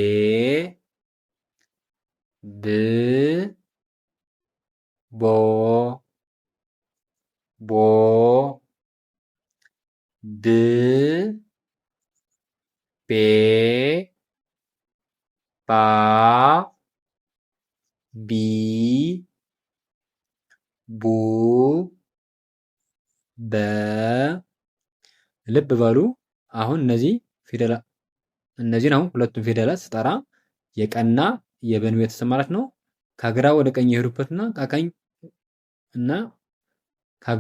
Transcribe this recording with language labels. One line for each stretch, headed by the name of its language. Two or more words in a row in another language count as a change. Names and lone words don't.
Amharic: ብ ቦ ቦ ብ ቤ ባ ቢ ቡ በ ልብ በሉ። አሁን እነዚህን አሁን ሁለቱም ፊደላት ስጠራ የቀና የበን ቤተሰብ ማለት ነው። ከግራ ወደ ቀኝ የሄዱበትና ከግራ